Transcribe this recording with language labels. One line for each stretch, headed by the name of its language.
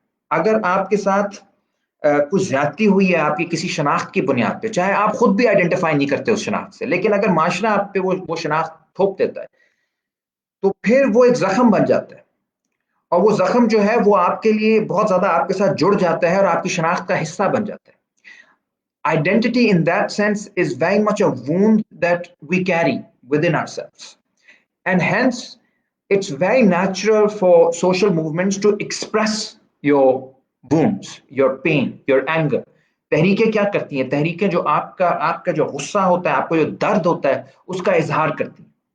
Urdu: اگر آپ کے ساتھ کچھ زیادتی ہوئی ہے آپ کی کسی شناخت کی بنیاد پہ، چاہے آپ خود بھی آئیڈینٹیفائی نہیں کرتے اس شناخت سے، لیکن اگر معاشرہ آپ پہ وہ شناخت تھوپ دیتا ہے تو پھر وہ ایک زخم بن جاتا ہے، اور وہ زخم جو ہے وہ آپ کے لیے بہت زیادہ آپ کے ساتھ جڑ جاتا ہے اور آپ کی شناخت کا حصہ بن جاتا ہے.
English: Identity in that sense is very much a wound that we carry within ourselves. And hence, it's very natural for social movements to express your wounds, your pain, your anger.
Urdu: تحریکیں کیا کرتی ہیں؟ تحریکیں جو آپ کا جو غصہ ہوتا ہے، آپ کو جو درد ہوتا ہے، اس کا اظہار کرتی ہیں.